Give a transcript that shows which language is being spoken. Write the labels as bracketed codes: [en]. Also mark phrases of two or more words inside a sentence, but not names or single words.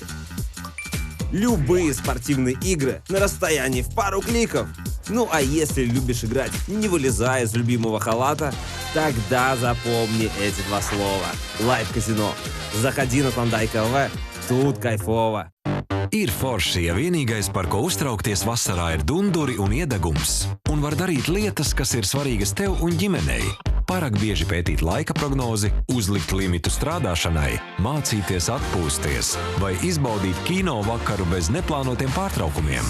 [ru] Любые спортивные игры на расстоянии в пару кликов. Ну а если любишь играть, не вылезая из любимого халата, тогда запомни эти два слова. Лайв-казино. Заходи на Клондайк ЛВ. Тут кайфово. [lv] Ir forši, ja vienīgais, par ko uztraukties vasarā, ir dunduri un iedegums, un var darīt lietas, kas ir svarīgas tev un ģimenei. Pārāk bieži pētīt laika prognozi, uzlikt limitu strādāšanai, mācīties atpūsties vai izbaudīt kino vakaru bez neplānotiem pārtraukumiem.